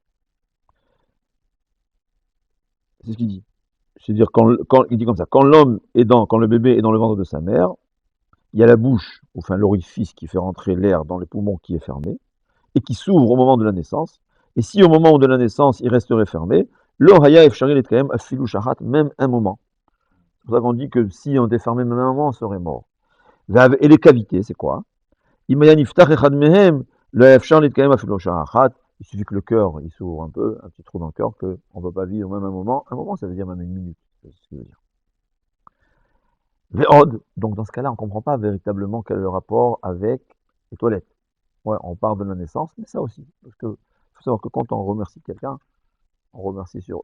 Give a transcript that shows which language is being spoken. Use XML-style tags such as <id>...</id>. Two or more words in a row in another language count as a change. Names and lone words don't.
<fr>C'est ce qu'il dit. C'est-à-dire, il dit comme ça, quand le bébé est dans le ventre de sa mère, il y a la bouche, enfin l'orifice qui fait rentrer l'air dans les poumons qui est fermé, et qui s'ouvre au moment de la naissance, Et si au moment de la naissance, il resterait fermé,</fr> <he>לא היה אפשרי להתקיים אפילו שעה,</he> <fr>même un moment. C'est pour ça qu'on dit que si on était fermé même un moment, on serait mort. Et les cavités, c'est quoi?</fr> <he>אם היה נפתח אחד מהם, לא אפשר להתקיים אפילו שעה.</he> <fr>Il suffit que le cœur, il s'ouvre un peu, un petit trou dans le cœur, qu'on ne peut pas vivre même un moment. Un moment, ça veut dire même une minute. C'est ce que veut dire. Ve'od, donc dans ce cas-là, on ne comprend pas véritablement quel est le rapport avec les toilettes. Ouais, on parle de la naissance, mais ça aussi. Parce que faut savoir que quand on remercie quelqu'un, on remercie sur.</fr>